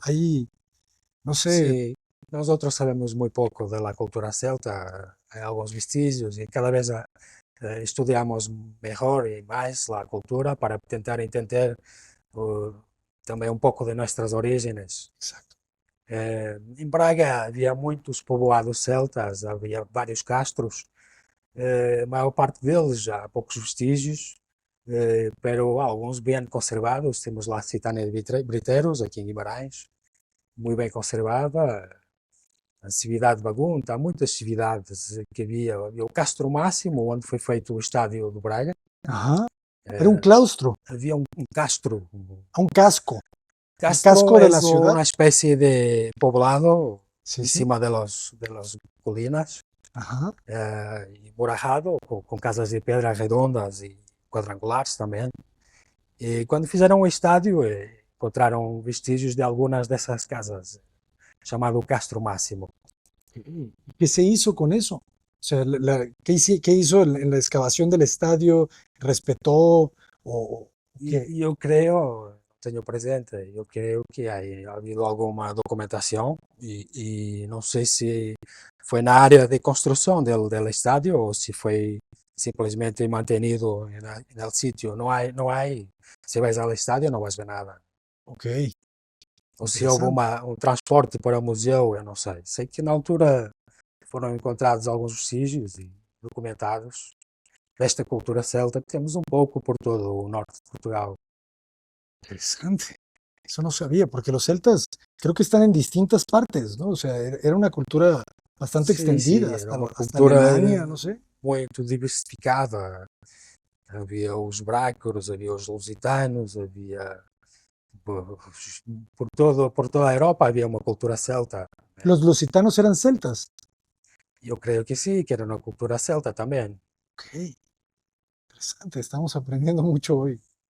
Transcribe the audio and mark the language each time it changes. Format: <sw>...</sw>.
<es>Hay, no sé, Sí, nosotros sabemos muy poco de la cultura celta, hay algunos vestigios y cada vez estudiamos mejor y más la cultura para tentar entender uh,</es> <pt>também um pouco de nossas origens.</pt> <es>exacto.</es> <pt>Em Braga havia muitos povoados celtas, havia vários castros, a maior parte deles já há poucos vestígios, pero alguns bem conservados. Temos lá a Citânia de Briteiros, aqui em Guimarães, muito bem conservada. A Cividade de Bagunta, há muitas cividades que havia o Castro Máximo, onde foi feito o estádio do Braga.</pt> <es>Ajá. Era un claustro,</es> <pt>Havia um castro.</pt> <es>un casco, el Castro casco de la es ciudad. una especie de poblado Sí, sí. encima de las colinas, Ajá. y borrajado, con casas de pedra redondas y cuadrangulares también. Y cuando</es> <pt>fizeram o estádio, encontraram vestígios de</pt> <es>algunas de esas casas,</es> <pt>chamado Castro Máximo.</pt> <es>¿Qué se hizo con eso? O sea, ¿qué hizo en la excavación del estadio? ¿Respetó o qué?</es> <pt>E eu creio, não tenho presente, eu creio que ha havido alguma documentação e não sei se foi na área de construção del estádio ou se foi simplesmente</pt> <es>mantenido en el sitio. No hay, si vais al estadio no vas a ver nada. Ok,</es> <pt>Ou se houve</pt> <es>interesante.</es> <pt>um transporte para o museu, eu não sei. Sei que na altura foram encontrados alguns vestígios e documentados desta cultura celta que temos um pouco por todo o norte de Portugal.</pt> <es>Interesante. Eso no sabía, porque los celtas creo que están en distintas partes, ¿no? O sea, era una cultura bastante</es> <pt>Sim,</pt> <es>extendida,</es> <pt>era uma</pt> <es>hasta</es> <pt>cultura</pt> <es>Alemania, no sé.</es> <pt>muito diversificada. Havia os brácaros, havia os lusitanos, havia por toda a Europa havia uma cultura celta.</pt> <es>Los lusitanos eran celtas.</es> <pt>Eu creio que sim, que era uma cultura celta também.</pt> <es>Ok, interesante, estamos aprendiendo mucho hoy.</es>